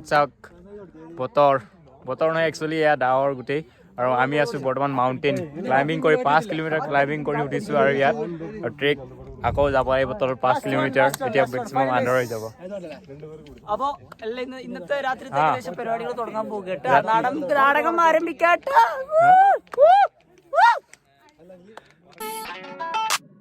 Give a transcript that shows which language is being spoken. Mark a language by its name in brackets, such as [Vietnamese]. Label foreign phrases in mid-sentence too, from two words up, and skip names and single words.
[Assamese] চাওক বতৰ নহয় একচুৱেলি ইয়াত ডাৱৰ গোটেই আৰু আমি আছো বৰ্তমান [English] mountain climbing [Assamese] কৰি 5 [English] kilometre climbing [Assamese] কৰি উঠিছো আৰু ইয়াত ট্ৰেক আকৌ যাব এই বতৰ 5 কিলোমিটাৰ এতিয়া মেক্সিমাম আন্ধাৰ হৈ যাব [Malayalam] അപ്പോൾ ഇന്നത്തെ രാത്രിത്തെ ഏകദേശം പരിപാടികൾ തുടങ്ങാൻ പോകുകട്ടോ നാടകം ആരംഭിക്കാട്ടോ